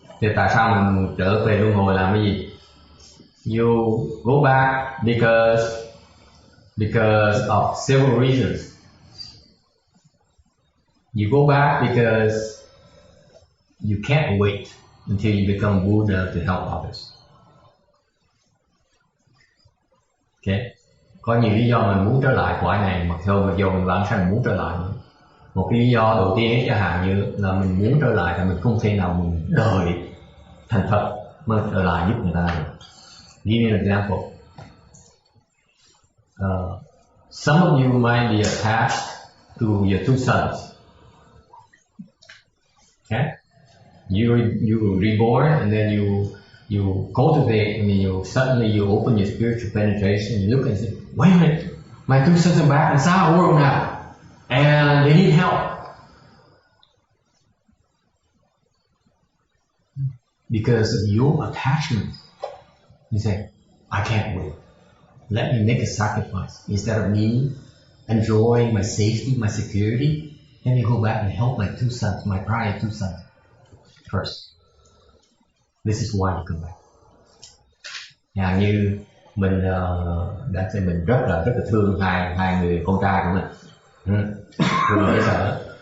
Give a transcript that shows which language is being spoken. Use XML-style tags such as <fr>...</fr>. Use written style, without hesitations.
<vi>Thì tại sao mình trở về luân hồi làm cái gì?</vi> <en>You go back because of several reasons. You go back because you can't wait until you become Buddha to help others. Okay.</en> <vi>Có nhiều lý do mình muốn trở lại cõi này, mặc dù mình bản thân muốn trở lại. Một cái lý do đầu tiên chẳng hạn như là mình muốn trở lại thì mình không thể nào mình đợi thành Phật mới trở lại giúp người ta được.</vi> <en>Give me an example. Some of you might be attached to your two sons. Okay? You were reborn, and then you cultivate, and then you open your spiritual penetration, you look and say, wait a minute, my two sons are back inside our world now, and they need help. Because of your attachment, you say, I can't wait. Let me make a sacrifice. Instead of me enjoying my safety, my security, let me go back and help my two sons, my prior two sons. First, this is why you come back.</en> <vi>Như mình mình rất là thương hai người con trai của mình, thương dễ sợ.</vi>